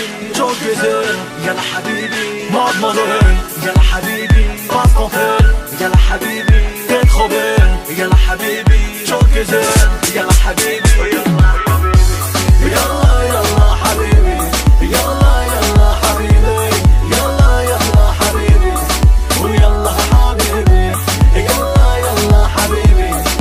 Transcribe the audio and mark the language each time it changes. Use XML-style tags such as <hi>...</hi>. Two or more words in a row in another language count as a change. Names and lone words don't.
<tr>çok güzel,</tr> <ar>يلا حبيبي, mademoiselle, يلا حبيبي, passe-panthère, يلا حبيبي,</ar> <fr>t'es trop belle,</fr> <ar>يلا حبيبي,</ar> <tr>çok güzel,</tr> <ar>يلا حبيبي، يلا يلا حبيبي، يلا يلا حبيبي، يلا يلا حبيبي، يلا حبيبي، يلا يلا حبيبي.</ar>